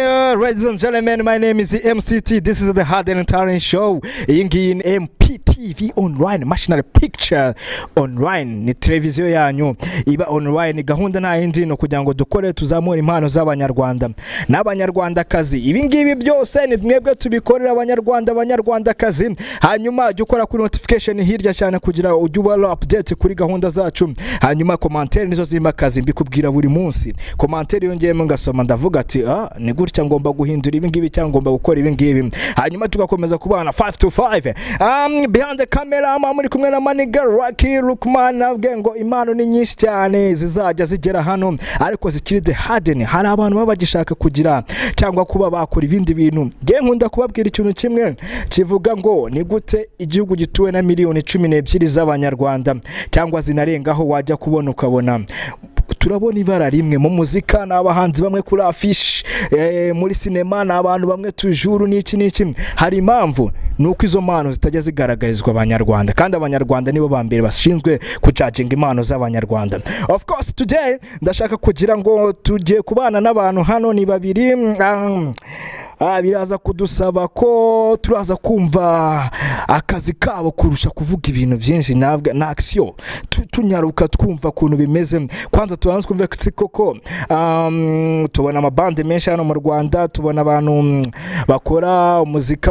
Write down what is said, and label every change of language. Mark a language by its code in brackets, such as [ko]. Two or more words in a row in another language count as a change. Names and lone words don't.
[en] Ladies and gentlemen, my name is MCT. This is the Hidden Talent Show. [rw] Iyi ngiyi ni MPTV online, National Picture online. Ni televiziyo yanyu iba online. Gahunda nta yindi no kugira ngo dukore tuzamura impano z'abanyarwanda n'abanyarwandakazi. Ibi ngibi byose ni mwebwe tubikorera abanyarwandakazi. Hanyuma jya ukora kuri notification hirya cyane kugira ujye uba update kuri gahunda zacu. Hanyuma commentaire nizo zimakazi mbikubwira buri munsi. Commentaire yongeyemo ngasoma ndavuga ati ni gutya ngomba guhindura ibi ngibi cyangwa ngomba gukora ibi ngibi. Hanyuma tugakomeza kubana 5 to 5. [en] Behind the camera [rw] muri kumwe na Maniga Rocky Lukman abwe ngo impano ni nyinshi cyane zizajya zigera hano ariko zikiri [en] the hidden. [rw] Hari abantu baba bagishaka kugira cyangwa kuba bakora ibindi bintu. Ngiye nkunda kubabwira ikintu kimwe kivuga ngo ni gute igihugu gituwe na miliyoni 12 z'abanyarwanda cyangwa zinarengaho wajya kubona ukabona turabona ibara rimwe mu muzika n'abahanzi bamwe kuri afishe muri sinema n'abantu bamwe tujuru n'iki hari impamvu nuko izo mpano zitajya zigaragarizwa abanyarwanda kandi abanyarwanda nibo ba mbere bashinzwe kucaginga impano z'abanyarwanda. [en] Of course today [rw] ndashaka kugira ngo tujye kubana n'abantu hano ni babiri. Biraza kudusaba ko turaza kumva akazi kabo kurusha kuvuga ibintu byinshi na action tunyaruka twumva kuntu bimeze. Kwanza tubanze kumva koko tubona amabande menshi hano mu Rwanda, tubona abantu bakora umuzika wabo